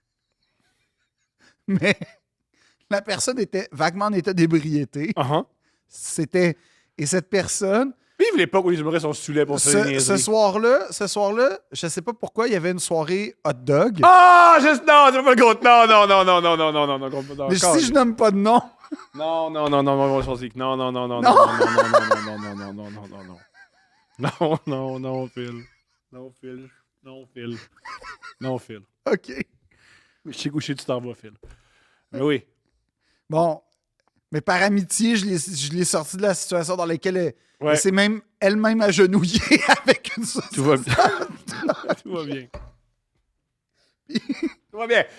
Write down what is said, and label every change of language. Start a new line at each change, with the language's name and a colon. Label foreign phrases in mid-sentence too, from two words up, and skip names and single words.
French: Mais la personne était vaguement en état d'ébriété. Uh-huh. C'était. Et cette personne, Vive l'époque où les humoristes sont saoulés pour faire des ce niaiseries. soir-là, je sais pas pourquoi, il y avait une soirée
English: hot dog.
French: Ah, juste non, tu vas pas le compte. Non, non, non, non, non, non, non, non, non, non. Mais si je nomme pas de nom, Non, non, non, non, non, non, non, non, non, non, non, Non. non, non, non, non, non, non, non, non, non. Non, non, non, Phil. Non, Phil. Non, Phil. Non, Phil. OK. Je sais où tu t'en vas, Phil. Mais oui. Bon. Mais par amitié, je l'ai sorti de la situation dans laquelle Ouais. elle s'est même elle-même agenouillée avec une sauce. Tout va bien. Tout va bien. Tout va bien.